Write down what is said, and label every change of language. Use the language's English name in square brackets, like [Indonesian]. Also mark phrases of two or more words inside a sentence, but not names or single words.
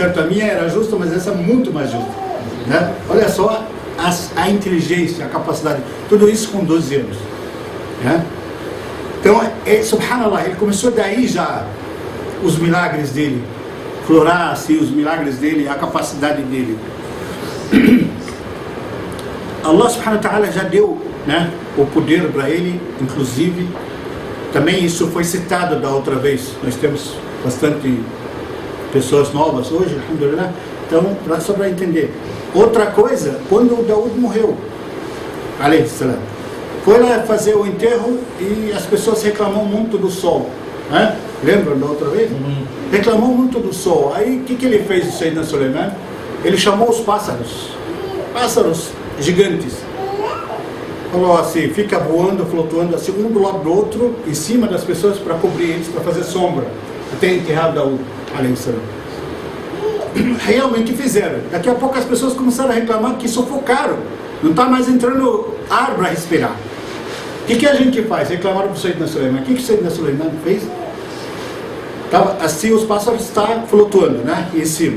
[Portuguese] A minha era justa, mas essa é muito mais justa. Né? Olha só a inteligência, a capacidade, tudo isso com 12 anos. Né? Então, subhanallah, ele começou daí já os milagres dele, florar assim, os milagres dele, a capacidade dele. [Arabic] الله سبحانه وتعالى [Portuguese] já deu, né, o poder para ele, inclusive, também isso foi citado da outra vez. Nós temos bastante pessoas novas hoje, alhamdulillah. Então, só para entender. Outra coisa, quando o Dawood morreu, [Arabic] عليه السلام, [Portuguese] foi lá fazer o enterro e as pessoas reclamam muito do sol. Né? Lembram da outra vez? Reclamou muito do sol. Aí o que ele fez, o Sayyidina Sulaiman? Ele chamou os pássaros gigantes. Falou assim, fica voando, flutuando assim, um do lado do outro, em cima das pessoas para cobrir eles, para fazer sombra, até enterrar Dawood, [Arabic] عليه السلام. [Portuguese] Realmente fizeram. Daqui a pouco as pessoas começaram a reclamar que sufocaram. Não está mais entrando ar para respirar. O que a gente faz? Reclamaram para o Sayyidina Sulaiman. O que o Sayyidina Sulaiman fez? Assim os pássaros estão flutuando, né, em cima.